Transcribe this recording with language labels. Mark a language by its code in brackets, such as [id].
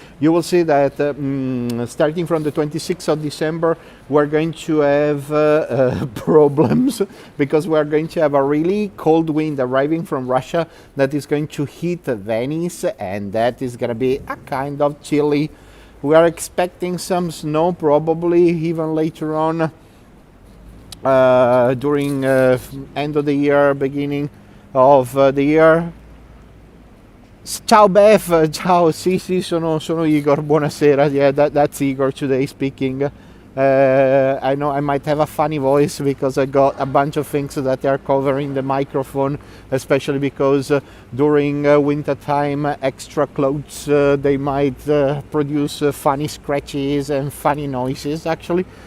[en] You will see that starting from the 26th of December, we're going to have problems because we're going to have a really cold wind arriving from Russia that is going to hit Venice, and that is going to be a kind of chilly. We are expecting some snow probably even later on during end of the year, beginning of the year. [it] Ciao Beth, ciao, sì, sono Igor, buonasera. [en] Yeah, that's Igor today speaking. I know I might have a funny voice because I got a bunch of things that are covering the microphone, especially because during winter time extra clothes they might produce funny scratches and funny noises actually.